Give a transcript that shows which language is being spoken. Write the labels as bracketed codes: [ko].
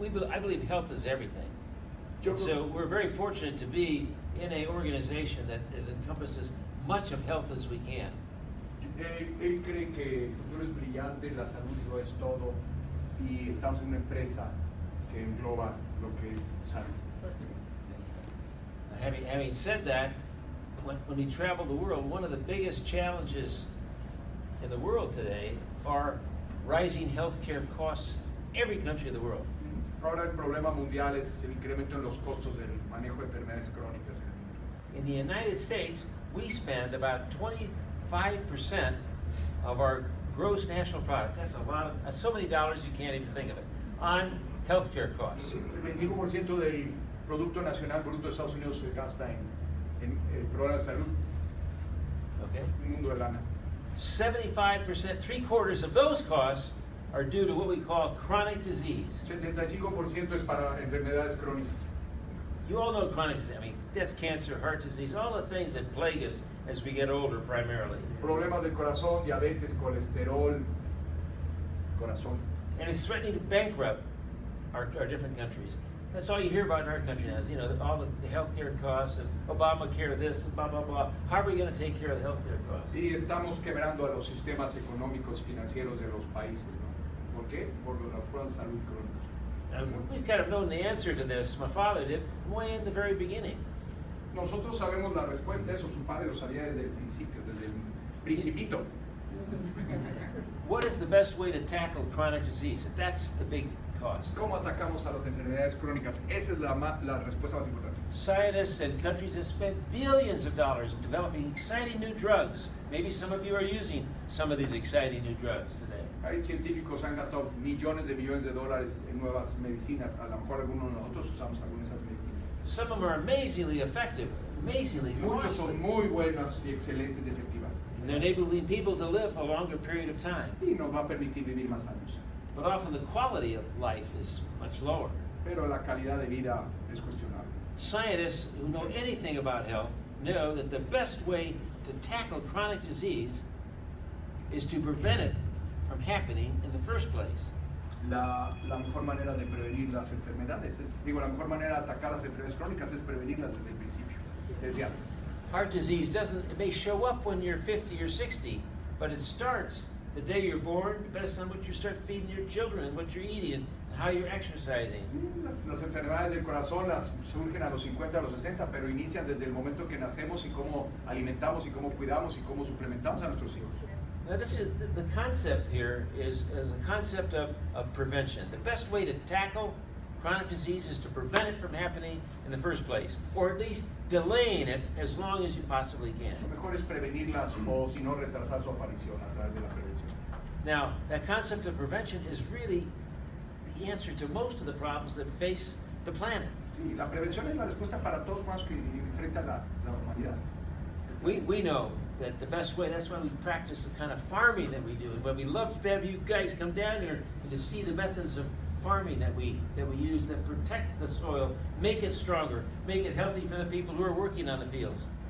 [en] I believe health is everything. [es] Yo [en] And [es] creo- [en] so we're very fortunate to be in an organization that encompasses much of health as we can. [es] Él cree que el futuro es brillante, la salud lo es todo y estamos en una empresa que engloba lo que es salud. [en] Having said that, when we travel the world, one of the biggest challenges in the world today are rising healthcare costs in every country of the world. [es] Ahora el problema mundial es el incremento en los costos del manejo de enfermedades crónicas en el mundo. [en] In the United States, we spend about 25% of our gross national product. That's a lot that's so many dollars you can't even think of it, on healthcare costs. [es] El 25% del Producto Nacional Bruto de Estados Unidos se gasta en el programa de salud, [en] Okay? [es] un mundo de lana. [en] 75%, 3/4 of those costs are due to what we call chronic disease. [es] 75% es para enfermedades crónicas. [en] You all know chronic disease. I mean, that's cancer, heart disease, all the things that plague us as we get older primarily. [es] Problemas del corazón, diabetes, colesterol, corazón. [en] And it's threatening to bankrupt our different countries. That's all you hear about in our country now is, you know, all the healthcare costs and Obamacare this, blah, blah, blah. How are we going to take care of the healthcare costs? [es] Y estamos quebrando a los sistemas económicos financieros de los países, ¿no? ¿Por qué? Por los problemas de salud crónicos. [en] And we've kind of known the answer to this. My father did way in the very beginning. [es] Nosotros sabemos la respuesta a eso, su padre lo sabía desde el principio, desde el principito. [en] What is the best way to tackle chronic disease? If that's the big cost. [es] ¿Cómo atacamos a las enfermedades crónicas? Esa es la respuesta más importante. [en] Scientists and countries have spent billions of dollars developing exciting new drugs. Maybe some of you are using some of these exciting new drugs today. [es] Hay científicos han gastado millones de dólares en nuevas medicinas. A lo mejor algunos de nosotros usamos algunas de esas medicinas. [en] Some of them are amazingly effective, amazingly [es] Muchos [en] costly. [es] son muy buenas y excelentes y efectivas. [en] And they're enabling people to live a longer period of time. [es] Y nos va a permitir vivir más años. [en] But often the quality of life is much lower. [es] Pero la calidad de vida es cuestionable. [en] Scientists who know anything about health know that the best way to tackle chronic disease is to prevent it from happening in the first place. [es] La mejor manera de prevenir las enfermedades la mejor manera de atacar las enfermedades crónicas es prevenirlas desde el principio, desde antes. [en] Heart disease it may show up when you're 50 or 60, but it starts the day you're born, depends on what you start feeding your children and what you're eating and how you're exercising. [es] Las enfermedades del corazón las surgen a los 50, a los 60, pero inician desde el momento que nacemos y cómo alimentamos y cómo cuidamos y cómo suplementamos a nuestros hijos. [en] Now this is the concept here is a concept of prevention. The best way to tackle chronic disease is to prevent it from happening in the first place, or at least delaying it as long as you possibly can. [es] Lo mejor es prevenirlas o si no retrasar su aparición a través de la prevención. [en] Now, that concept of prevention is really the answer to most of the problems that face the planet. [es] Sí, la prevención es la respuesta para todos los problemas que enfrenta la humanidad. [en] We know that the best way, that's why we practice the kind of farming that we do, and why we love to have you guys come down here and to see the methods of farming that we use that protect the soil, make it stronger, make it healthy for the people who are working on the fields.